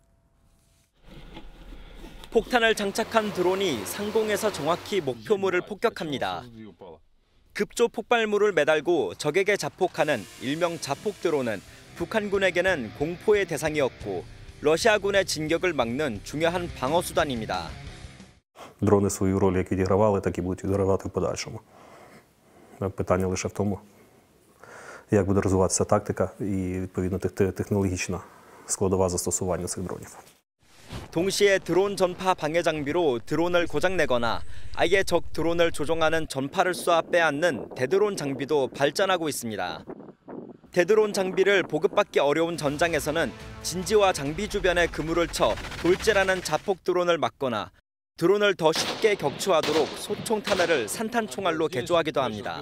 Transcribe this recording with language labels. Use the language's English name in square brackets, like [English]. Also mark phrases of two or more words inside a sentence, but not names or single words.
[Korean] 폭탄을 장착한 드론이 상공에서 정확히 목표물을 폭격합니다. 급조 폭발물을 매달고 적에게 자폭하는 일명 자폭 드론은 북한군에게는 공포의 대상이었고 러시아군의 진격을 막는 중요한 방어 수단입니다. [Ukrainian] Дрони свою роль як відігравали, так і будуть відігравати в подальшому. Питання лише в тому, як буде розвиватися тактика і відповідно технологічна складова застосування цих дронів. [Korean] 동시에 드론 전파 방해 장비로 드론을 고장내거나 아예 적 드론을 조종하는 전파를 쏘아 빼앗는 대드론 장비도 발전하고 있습니다. 대드론 장비를 보급받기 어려운 전장에서는 진지와 장비 주변에 그물을 쳐 돌제라는 자폭 드론을 막거나 드론을 더 쉽게 격추하도록 소총 탄화를 산탄 총알로 개조하기도 합니다.